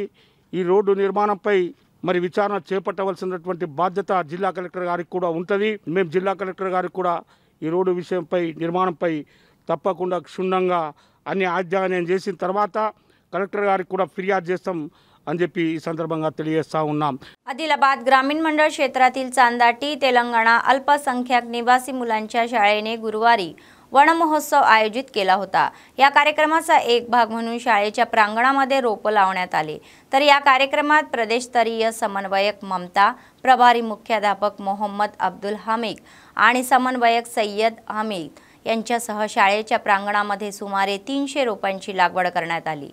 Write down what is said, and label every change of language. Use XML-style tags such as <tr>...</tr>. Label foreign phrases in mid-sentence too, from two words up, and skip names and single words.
<te>ఈ రోడ్డు నిర్మాణంపై మరి విచారణ చేపట్టవలసినటువంటి బాధ్యత జిల్లా కలెక్టర్ గారికి కూడా ఉంటుంది. మేము జిల్లా కలెక్టర్ గారికి కూడా ఈ రోడ్డు విషయంపై నిర్మాణంపై తప్పకుండా క్షుణ్ణంగా అన్ని అధ్యయనం చేసిన తర్వాత కలెక్టర్ గారికి కూడా ఫిర్యాదు చేస్తాం అని చెప్పి ఈ संदर्भात తెలియజేస్తా ఉన్నాం.</te> <mr>आदिलाबाद ग्रामीण मंडळ क्षेत्रातील चांदाटी तेलंगणा अल्पसंख्याक निवासी मुलांच्या शाळेने गुरुवारी वनमहोत्सव आयोजित केला होता. या कार्यक्रमाचा एक भाग म्हणून शाळेच्या प्रांगणामध्ये रोपं लावण्यात आले. तर या कार्यक्रमात प्रदेशस्तरीय समन्वयक ममता, प्रभारी मुख्याध्यापक मोहम्मद अब्दुल हमीद आणि समन्वयक सय्यद हमीद यांच्यासह शाळेच्या प्रांगणामध्ये सुमारे 300 रोपांची लागवड करण्यात आली.</mr>